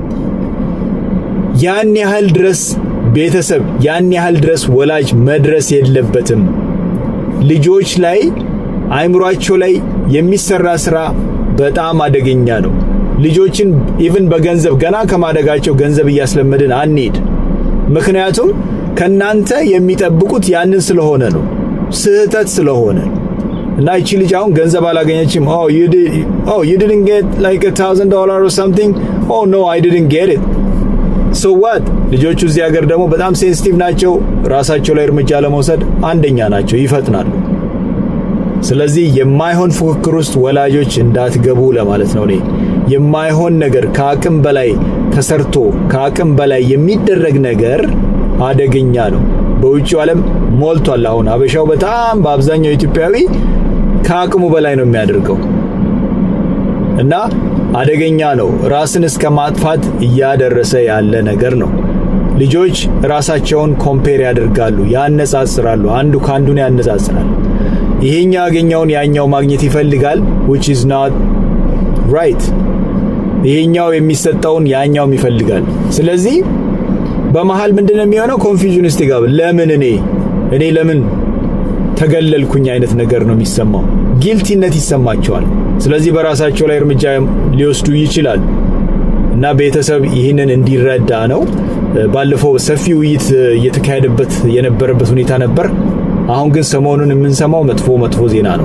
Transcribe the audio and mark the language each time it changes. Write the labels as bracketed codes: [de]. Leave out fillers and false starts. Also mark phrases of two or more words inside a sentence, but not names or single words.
[am] ያን ያህል ድረስ ቤተሰብ ያን ያህል ድረስ ወላጅ መድረስ የለበትም። ልጆች ላይ አይምሯቸው ላይ የሚሰራ ስራ በጣም አደገኛ ነው። ልጆችን ኢቭን በገንዘብ ገና ከማደጋቸው ገንዘብ እያስለመድን አንሄድ። ምክንያቱም ከናንተ የሚጠብቁት ያንን ስለሆነ ነው፣ ስህተት ስለሆነ እና እቺ ልጅ አሁን ገንዘብ አላገኘችም። [en] you didn't get like $1,000 or something. Oh no, I didn't get it. So what? [am] ልጆቹ እዚህ ሀገር ደግሞ በጣም ሴንሲቲቭ ናቸው። ራሳቸው ላይ እርምጃ ለመውሰድ አንደኛ ናቸው፣ ይፈጥናሉ። ስለዚህ የማይሆን ፉክክር ውስጥ ወላጆች እንዳትገቡ ለማለት ነው። የማይሆን ነገር ከአቅም በላይ ተሰርቶ ከአቅም በላይ የሚደረግ ነገር አደገኛ ነው። በውጭው ዓለም ሞልቷል። አሁን አበሻው በጣም በአብዛኛው ኢትዮጵያዊ ከአቅሙ በላይ ነው የሚያደርገው እና አደገኛ ነው። ራስን እስከ ማጥፋት እያደረሰ ያለ ነገር ነው። ልጆች ራሳቸውን ኮምፔር ያደርጋሉ፣ ያነጻጽራሉ፣ አንዱ ካንዱን ያነጻጽራል። ይሄኛው ያገኘውን ያኛው ማግኘት ይፈልጋል [en] which is not right። [am] ይሄኛው የሚሰጠውን ያኛውም ይፈልጋል። ስለዚህ በመሃል ምንድነው የሚሆነው? ኮንፊውዥን ውስጥ ይገባል። ለምን እኔ ለምን ተገለልኩኝ አይነት ነገር ነው የሚሰማው። ጊልቲነት ይሰማቸዋል። ስለዚህ በራሳቸው ላይ እርምጃ ሊወስዱ ይችላሉ። እና ቤተሰብ ይህንን እንዲረዳ ነው። ባለፈው ሰፊ ውይይት እየተካሄደበት የነበረበት ሁኔታ ነበር። አሁን ግን ሰሞኑን የምንሰማው መጥፎ ዜና ነው።